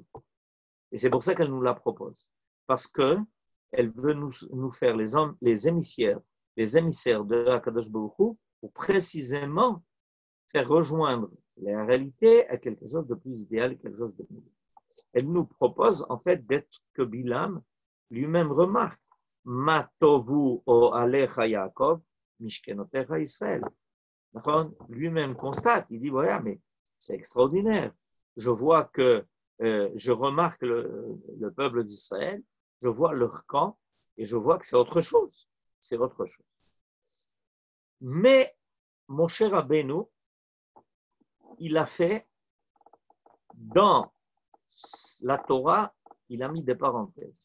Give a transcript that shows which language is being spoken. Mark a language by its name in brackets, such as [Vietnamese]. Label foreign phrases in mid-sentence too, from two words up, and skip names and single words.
[French] Et c'est pour ça qu'elle nous la propose. Parce qu'elle veut nous faire les émissaires de [Hebrew] הקדוש ברוך הוא [French] pour précisément faire rejoindre la réalité à quelque chose de plus idéal, quelque chose de mieux. Elle nous propose en fait d'être ce que Bilam lui-même remarque. [Hebrew] מה טובו אהליך יעקב, משכנותיך ישראל. [French] Lui-même constate, il dit, voilà, mais c'est extraordinaire. Je vois que, je remarque le peuple d'Israël, je vois leur camp, et je vois que c'est autre chose. C'est autre chose. Mais, mon cher Rabbeinu, il a fait, dans la Torah, il a mis des parenthèses.